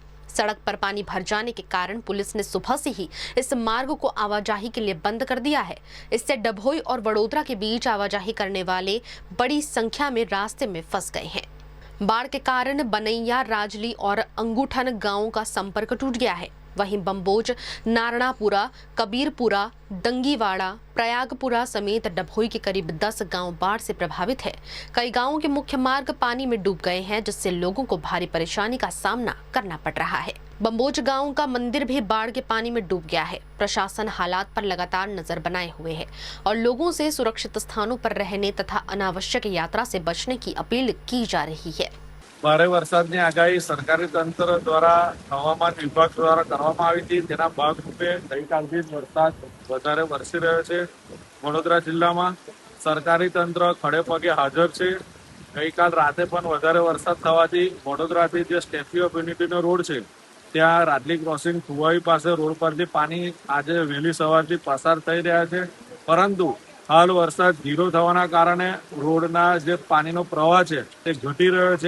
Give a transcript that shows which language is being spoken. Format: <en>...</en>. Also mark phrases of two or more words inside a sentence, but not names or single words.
<hi>सड़क पर पानी भर जाने के कारण पुलिस ने सुबह से ही इस मार्ग को आवाजाही के लिए बंद कर दिया है। इससे डभोई और वडोदरा के बीच आवाजाही करने वाले बड़ी संख्या में रास्ते में फंस गए हैं। बाढ़ के कारण बनैया, राजली और अंगूठन गांवों का संपर्क टूट गया है। वहीं बम्बोज, नारणापुरा, कबीरपुरा, डंगीवाड़ा, प्रयागपुरा समेत डभोई के करीब 10 गांव बाढ़ से प्रभावित है। कई गांवों के मुख्य मार्ग पानी में डूब गए हैं, जिससे लोगों को भारी परेशानी का सामना करना पड़ रहा है। बम्बोज गांव का मंदिर भी बाढ़ के पानी में डूब गया है। प्रशासन हालात पर लगातार नजर बनाए हुए है और लोगों से सुरक्षित स्थानों पर रहने तथा अनावश्यक यात्रा से बचने की अपील की जा रही है।</hi> <gu>ભારે વરસાદની આગાહી સરકારી તંત્ર દ્વારા હવામાન વિભાગ દ્વારા કરવામાં આવી હતી, તેના ભાગરૂપે ગઈકાલથી જ વરસાદ વધારે વરસી રહ્યો છે। વડોદરા જિલ્લામાં સરકારી તંત્ર ખડે પગે હાજર છે। ગઈકાલ રાતે પણ વધારે વરસાદ થવાથી વડોદરાથી જે સ્ટેચ્યુ ઓફ યુનિટીનો રોડ છે ત્યાં રાદલી ક્રોસિંગ થુવાઈ પાસે રોડ પરથી પાણી આજે વહેલી સવારથી પસાર થઈ રહ્યા છે, પરંતુ હાલ વરસાદ ધીરો થવાના કારણે રોડના જે પાણીનો પ્રવાહ છે તે ઘટી રહ્યો છે।</gu>